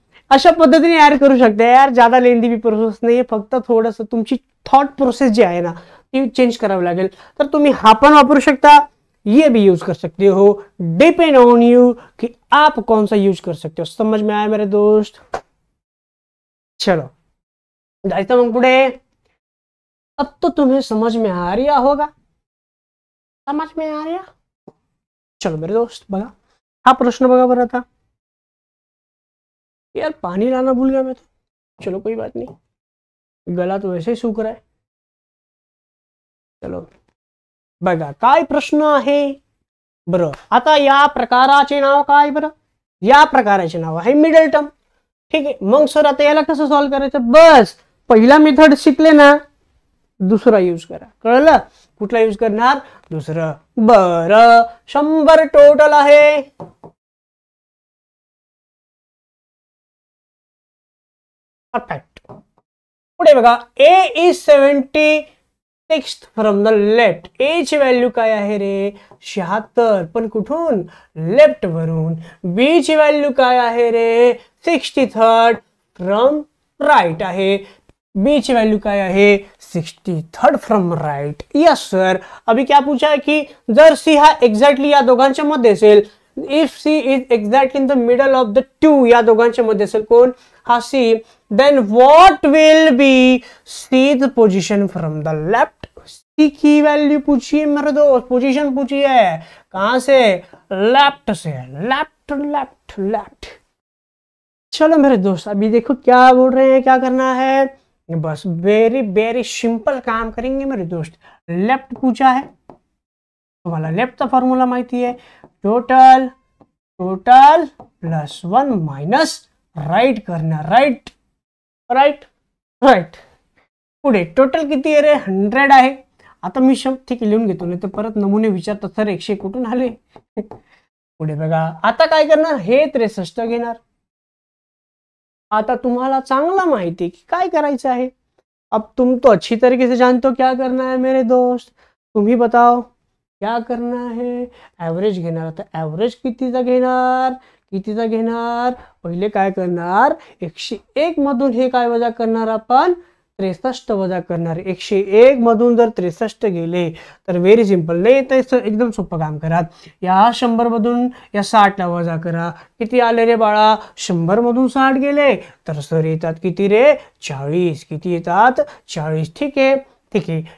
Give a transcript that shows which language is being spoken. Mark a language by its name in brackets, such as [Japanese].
[Marathi] अशा पद्धतीने ऍड करू शकते यार. [Hindi] ज्यादा लेंदी भी [Marathi] प्रोसेस नाही, फक्त थोडंसं तुमची थॉट प्रोसेस जी आहे ना ती चेंज करावी लागेल. तर तुम्ही हा पण वापरू शकता, [Hindi] ये भी यूज कर सकते हो. डिपेंड ऑन यू कि आप कौन सा यूज कर सकते हो. समझ में आया मेरे दोस्त. चलो [Marathi] जायचं मग पुढे. [Hindi] अब तो तुम्हें समझ में आ रहा होगा, समझ में आ रहा. चलो मेरे दोस्त [Marathi] बघा हा प्रश्न बघा बरं. [Hindi] आता यार पानी लाना भूल गया मैं तो. चलो कोई बात नहीं, गला तो वैसे ही सूख रहा है. [Marathi] चलो बघा काय प्रश्न आहे. बरं, आता या प्रकाराचे नाव काय बरं, या प्रकाराचे नाव आहे मिडल टर्म. ठीक आहे. मग सर आता याला कसं सॉल्व्ह करायचं, बस पहिला मेथड शिकले ना, दुसरा यूज करा. कळलं, कुठला यूज करणार, दुसरं. बरं 100 टोटल आहे. परफेक्ट. पुढे बघा, [English] A is 76 from the left. [Marathi] ए ची व्हॅल्यू काय आहे रे, 76, पण कुठून, लेफ्ट वरून. बी ची व्हॅल्यू काय आहे रे, 63 फ्रॉम राईट आहे. बी ची व्हॅल्यू काय आहे, 63rd from right. [Hindi] Yes sir, अभी क्या पूछा है कि [Marathi] जर सी हा एक्झॅक्टली या दोघांच्या मध्ये असेल, [English] if C is exactly in the middle of the two, [Marathi] या दोघांच्या मध्ये असेल कोण, हा C, [English] Then what will be C's position from the left. [Hindi] सी की वैल्यू पूछी है मेरे दोस्त, पोजीशन पूछी है, कहां से, लेफ्ट से, लेफ्ट लेफ्ट लेफ्ट। चलो मेरे दोस्त, अभी देखो क्या बोल रहे हैं, क्या करना है, बस वेरी वेरी सिंपल काम करेंगे मेरे दोस्त। [Marathi] लेफ्ट पूछा है, तुम्हाला लेफ्टचा फॉर्म्युला माहिती आहे, total total plus 1 minus right करणार, राइट राइट राइट। पुढे टोटल किती आहे रे, 100 आहे। आता मी ठीक लिहून घेतो, नाही तर परत नमुने विचारतात सर 100 कुठून आले। पुढे बघा, आता काय करणार, हे 63 घेणार। आता तुम्हाला चांगला माहिती की काय करायचं आहे, [Hindi] अब तुम तो अच्छी तरीके से जानते हो क्या करना है मेरे दोस्त, तुम ही बताओ क्या करना है। [Marathi] ॲव्हरेज घेणार, आता ॲव्हरेज कितीचा घेणार, कितीचा घेणार, पहिले काय करणार, 101 मधून हे काय वजा करणार आपण, 63 वजा करणार। 101 मधून जर 63 गेले तर व्हेरी सिंपल, नाही तर एकदम सोपं काम करा, या 100 मधून या 60 ला वजा करा, किती आले रे बाळा, 100 मधून 60 गेले तर सर येतात किती रे, 40, किती येतात 40, ठीक आहे ठीक आहे।